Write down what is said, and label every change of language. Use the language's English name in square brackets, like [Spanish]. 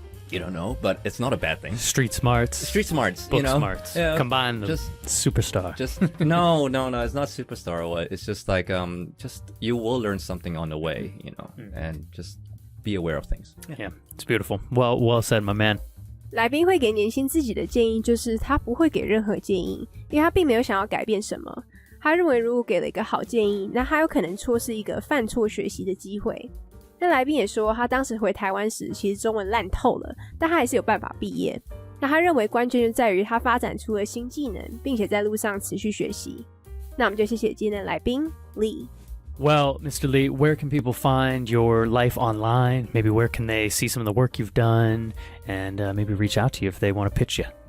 [English] You don't know, but it's not a bad thing. Street smarts, book smarts. Yeah, combine them. Just superstar. No, it's not superstar. It's just like just you will learn something on the way, and just be aware of things. Yeah, it's beautiful. Well said, my man. [Chinese] 来宾会给年轻自己的建议就是他不会给任何建议，因为他并没有想要改变什么。他认为如果给了一个好建议，那他有可能错失一个犯错学习的机会。那来宾也说他当时回台湾时其实中文烂透了，但他还是有办法毕业。那他认为关键就在于他发展出了新技能，并且在路上持续学习。那我们就谢谢今天的来宾 Lee。 [English] Well, Mr. Lee, where can people find your life online? Maybe where can they see some of the work you've done, and maybe reach out to you if they want to pitch you?